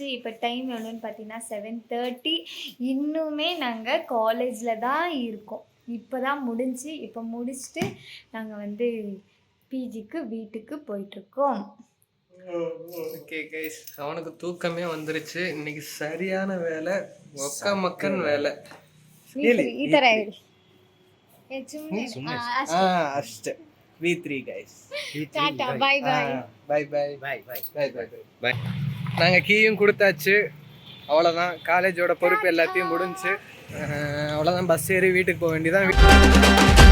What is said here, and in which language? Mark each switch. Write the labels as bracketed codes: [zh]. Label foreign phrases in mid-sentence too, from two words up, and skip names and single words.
[ta] இப்போ டைம் எவ்வளோன்னு பார்த்தீங்கன்னா 7:30. இன்னுமே நாங்கள் காலேஜில் தான் இருக்கோம். இப்போ தான் முடிஞ்சு. இப்போ முடிச்சுட்டு நாங்கள் வந்து பிஜிக்கு வீட்டுக்கு போயிட்டுருக்கோம். [en] okay guys, [ta] அவனுக்கு தூக்கமே வந்துருச்சு. இன்னைக்கு சரியான வேலை, ஒக்க மக்கன் வேலை. [kn] ಈ ಥರ ಹೇಳಿ. ಅಷ್ಟೇ. V3 guys. ಟಾಟಾ [en] bye bye. [ta] பை. நாங்கள் கீயும் கொடுத்தாச்சு. அவ்வளோதான், காலேஜோட பொறுப்பு எல்லாத்தையும் முடிஞ்சு. அவ்வளோதான், பஸ் ஏறி வீட்டுக்கு போக வேண்டியதான்.